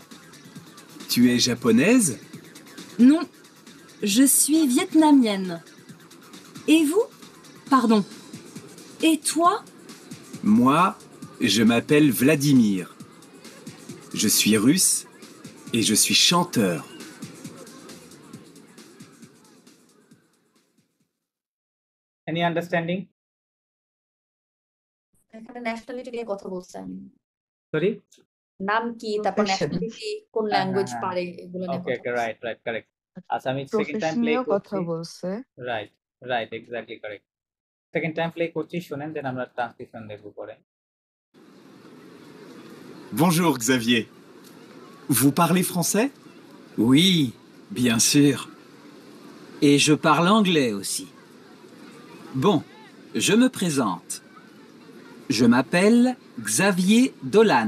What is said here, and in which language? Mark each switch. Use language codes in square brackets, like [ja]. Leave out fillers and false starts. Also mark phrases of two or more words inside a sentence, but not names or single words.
[fr] Tu es japonaise? Non, je suis vietnamienne. Et vous? Pardon. Et toi? Moi, je m'appelle Vladimir. Je suis russe et je suis chanteur. [en] Any understanding? [bn] এখানে ন্যাশনালিটি নিয়ে কথা বলছেন, সরি, নাম কি, তারপর Profession. ন্যাশনালিটি, কোন হ্যাঁ, ল্যাঙ্গুয়েজ হ্যাঁ, পারে, এগুলো নিয়ে ওকে কথা ওকে, বলছেন। [en] right right correct. [bn] আচ্ছা আমি [en] second time [bn] প্রফেশন প্লে নিয়েও কথা করছি। বলছে [en] right right, exactly correct. second time play [bn] করছি, শুনেন, দেন আমরা ট্রান্সক্রিপশন দেখব পরে। [fr] Bonjour Xavier. Vous parlez français? Oui, bien sûr. Et je parle anglais aussi. Bon, je me présente. Je m'appelle Xavier Dolan.